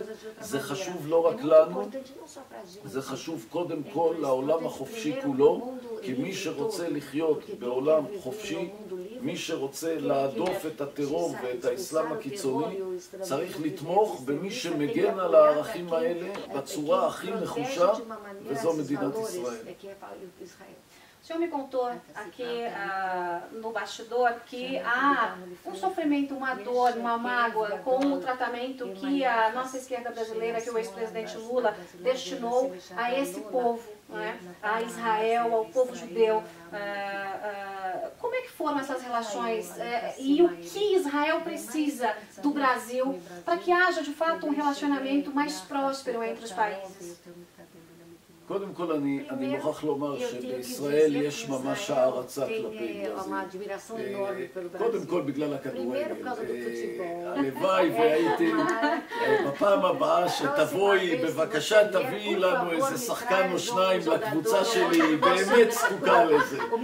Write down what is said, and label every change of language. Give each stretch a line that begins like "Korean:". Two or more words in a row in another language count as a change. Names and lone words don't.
Hebrew: זה חשוב לא רק לנו, זה חשוב קודם כל לעולם החופשי כולו, כי מי שרוצה לחיות בעולם חופשי, מי שרוצה להדוף את הטרור ואת האסלאם הקיצוני, צריך לתמוך במי שמגן על הערכים האלה בצורה הכי נחושה, וזו מדינת ישראל.
Portuguese: O senhor me contou aqui no bastidor que há um sofrimento, uma dor, uma mágoa com o tratamento que a nossa esquerda brasileira, que o ex-presidente Lula destinou a esse povo, né? A Israel, ao povo judeu. Como é que foram essas relações e o que Israel precisa do Brasil para que haja de fato um relacionamento mais próspero entre os países?
Hebrew: קודם כל אני מוכרח לומר שבישראל יש ממש הערצה כלפי ברזיל. קודם כל בגלל הכדורגל. הלוואי והייתי בפעם הבאה שתבואי, בבקשה תביאי לנו איזה שחקן או שניים לקבוצה שלי, היא באמת זקוקה לזה.